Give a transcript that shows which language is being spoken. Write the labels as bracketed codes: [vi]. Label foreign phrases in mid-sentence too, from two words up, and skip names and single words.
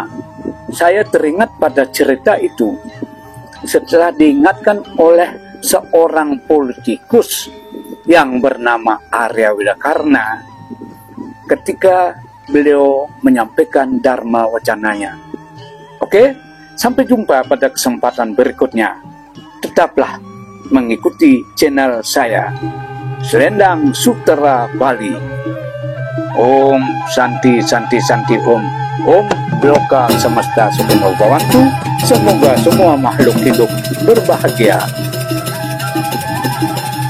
[id] Saya teringat pada cerita itu setelah diingatkan oleh seorang politikus yang bernama Arya Widakarna ketika beliau menyampaikan dharma wacananya. Oke, sampai jumpa pada kesempatan berikutnya. Tetaplah mengikuti channel saya, Selendang Sutera Bali. [sa] Om Santi Santi Santi Om. Om Loka Semesta Sugeng Bhawantu. [id] Semoga semua makhluk hidup berbahagia.